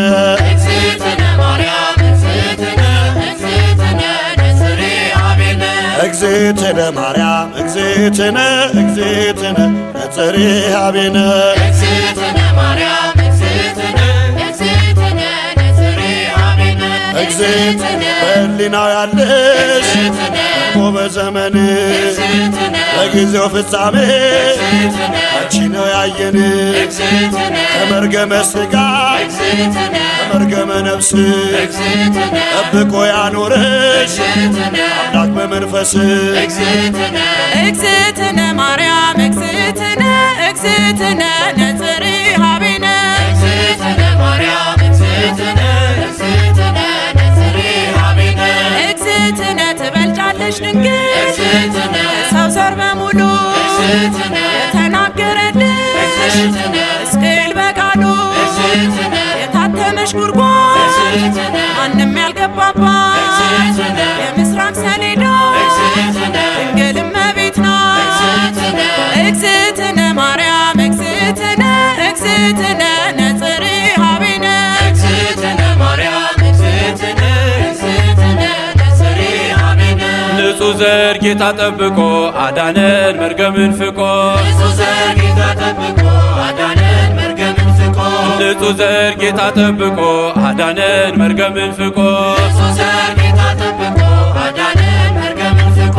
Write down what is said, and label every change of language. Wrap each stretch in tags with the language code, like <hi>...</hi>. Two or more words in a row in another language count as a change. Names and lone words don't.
<gez>እግዝእትነ ማርያም እግዝእትነ ነጽሬሃ ቤነ እግዝእትነ ማርያም እግዝእትነ ነጽሬሃ ቤነ እግዝእትነ ማርያም እግዝእትነ ነጽሬሃ ቤነ</gez> <am>እግዝእትነ በሕሊናው ያለሽ እኮ በዘመንሽ በጊዜው ፍጻሜ አንቺ ነው ያየን ከመርገመ ሥጋ ከመርገመ ነፍስ ጠብቆ ያኖረሽ አምላክ በመንፈስ</am> <gez>እግዝእትነ ማርያም እግዝእትነ ነጽሬሃ ቤነ እግዝእትነ ማርያም እግዝእትነ ነጽሬሃ ቤነ</gez> <am>እግዝእትነ ትበልጫለሽ ድንግል ሰው ዘር በሙሉ የተናገረልሽ ሕዝቅኤል በቃሉ የታተመሽ ጉድጓድ ማንም ያልገባባት የምስራቅ ሰሌዳ ድንግል እመቤት ናት።</am> <gez>እግዝእትነ ማርያም እግዝእትነ ነጽሬሃ ቤነ እግዝእትነ ማርያም እግዝእትነ</gez> <am>ዘር ጌታ ጠብቆ አዳነን መርገምን ፍቆ ንጹሕ ዘር ጌታ ጠብቆ አዳነን መርገምን ፍቆ ንጹሕ ዘር ጌታ ጠብቆ አዳነን መርገምን ፍቆ ንጹሕ ዘር ጌታ ጠብቆ አዳነን መርገምን ፍቆ</am>